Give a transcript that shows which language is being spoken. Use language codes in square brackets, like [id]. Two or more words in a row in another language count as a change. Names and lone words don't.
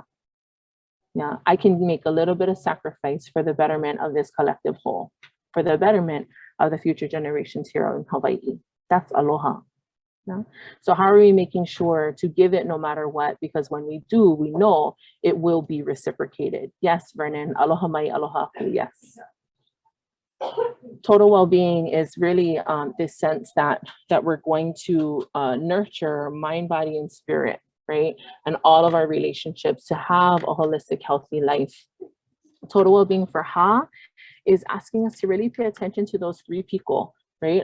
[en] Yeah, I can make a little bit of sacrifice for the betterment of this collective whole, for the betterment of the future generations here in Hawaii. That's aloha. Yeah? So how are we making sure to give it no matter what? Because when we do, we know it will be reciprocated. Yes, Vernon, [haw] aloha mai, aloha aku, [en] yes. Total well-being is really this sense that we're going to nurture mind, body, and spirit, right? And all of our relationships to have a holistic, healthy life. Total well-being for Ha is asking us to really pay attention to those three people, right?